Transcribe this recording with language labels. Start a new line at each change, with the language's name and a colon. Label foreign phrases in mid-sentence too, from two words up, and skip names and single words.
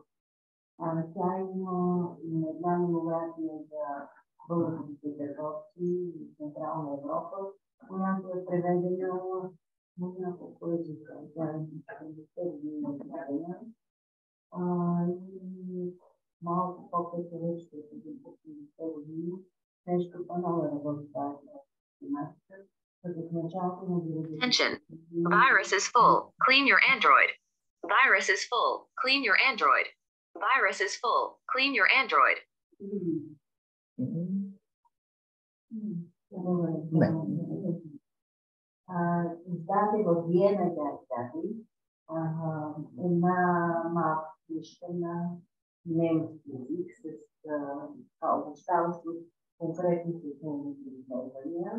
Bulgarian: Тя има една монография за българските търговци в Централна Европа, която е преведена на няколко езика. Тя е 70 години издадена. И малко по-късно вече през 70 години нещо по-ново работи тази тематика. Като в началото на 90-те.
English: Attention. Virus is full. Clean your Android. Virus is full. Clean your Android. Virus is full. Clean your Android.
Bulgarian: Издаде в Виена тя издаде една малка книжка на немски език с обобщаващо конкретните немски изследвания.